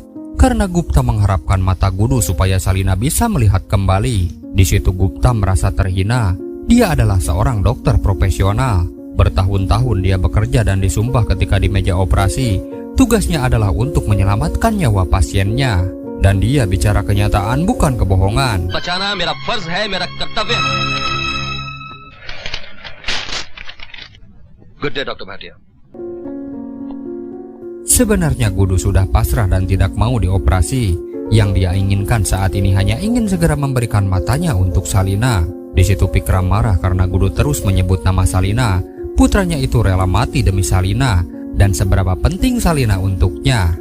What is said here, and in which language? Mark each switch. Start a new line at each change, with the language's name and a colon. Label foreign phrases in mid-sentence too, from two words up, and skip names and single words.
Indonesian: Karena Gupta mengharapkan mata Gudu supaya Salina bisa melihat kembali. Di situ Gupta merasa terhina. Dia adalah seorang dokter profesional. Bertahun-tahun dia bekerja dan disumpah ketika di meja operasi. Tugasnya adalah untuk menyelamatkan nyawa pasiennya. Dan dia bicara kenyataan bukan kebohongan.
Hindi: बचाना मेरा फर्ज है, मेरा कर्तव्य.
English: Good day, Dr. Bhatia.
Indonesian: Sebenarnya Gudu sudah pasrah dan tidak mau dioperasi. Yang dia inginkan saat ini hanya ingin segera memberikan matanya untuk Salina. Di situ Pikram marah karena Gudu terus menyebut nama Salina. Putranya itu rela mati demi Salina. Dan seberapa penting Salina untuknya.